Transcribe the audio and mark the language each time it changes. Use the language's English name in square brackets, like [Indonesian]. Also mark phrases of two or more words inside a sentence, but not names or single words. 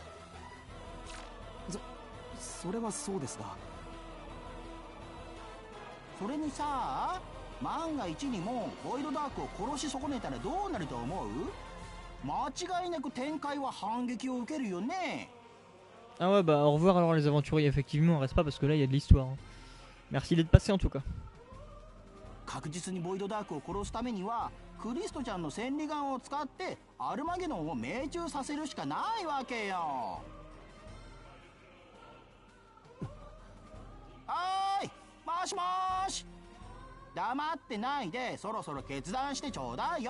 [Japanese] それはそうですが。それにさ、万が一にもボイドダークを殺し損ねたらどうなると思う？間違いなく展開は反撃を受けるよね。 [French] Ah ouais, bah au revoir alors les aventuriers, effectivement, on reste pas parce que là il y a de l'histoire. Hein. Merci d'être passé en tout cas. [Japanese] 確実にボイドダークを殺すためにはクリストちゃんの千里眼を使ってアルマゲドンを命中させるしかないわけよ。おーい、もしもーし、黙ってないでそろそろ決断してちょうだいよ。